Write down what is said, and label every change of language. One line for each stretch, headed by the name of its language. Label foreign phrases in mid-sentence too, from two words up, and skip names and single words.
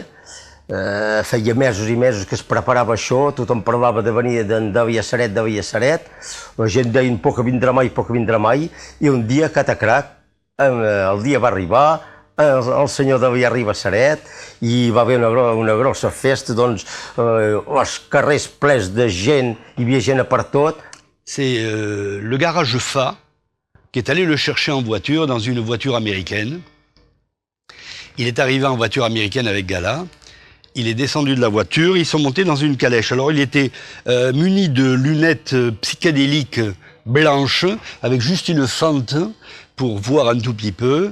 Catalan: Feia mesos i mesos que es preparava això, tothom parlava de venir d'Avia Ceret, la gent deia poc vindrà mai, i un dia, catacrac, el dia va arribar, el senyor Dali arriba a Ceret, i va haver una grossa festa, doncs els carrers plens de gent, hi havia gent per tot.
French: C'est le garage Fa qui est allé le chercher en voiture, dans une voiture américaine. Il est arrivé en voiture américaine avec Gala. Il est descendu de la voiture, ils sont montés dans une calèche. Alors il était muni de lunettes psychédéliques blanches, avec juste une fente pour voir un tout petit peu.